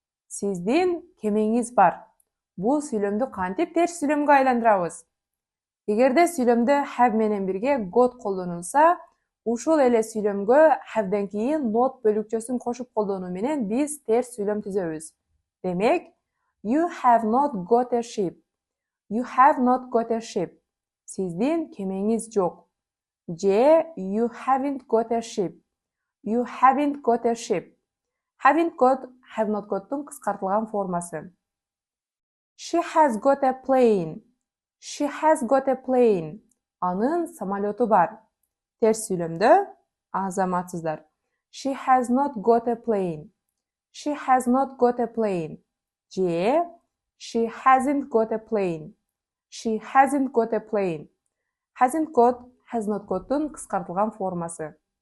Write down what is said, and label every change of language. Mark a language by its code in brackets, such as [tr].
[ky] Сиздин кемеңиз бар. Бул сүйлөмдү кантип терс сүйлөмгө айландырабыз? Эгерде сүйлөмдө have менен бирге got колдонулса, ушул эле сүйлөмгө have'ден кийин not бөлүкчөсүн кошуп колдонуу менен биз терс сүйлөм түзөбүз. [en] Демек, you have not got a ship. You have not got a ship. [ky] Сиздин кемеңиз жок. [en] Же you haven't got a ship. You haven't got a ship. Haven't got, have not got'тун [ky] кыскартылган формасы. [en] She has got a plane. She has got a plane. [ky] Анын самолету бар. Терс сүйлөмдө азаматсыздар. [en] She has not got a plane. She has not got a plane. Же she hasn't got a plane. She hasn't got a plane. Hasn't got, has not got'тун [ky] кыскартылган формасы.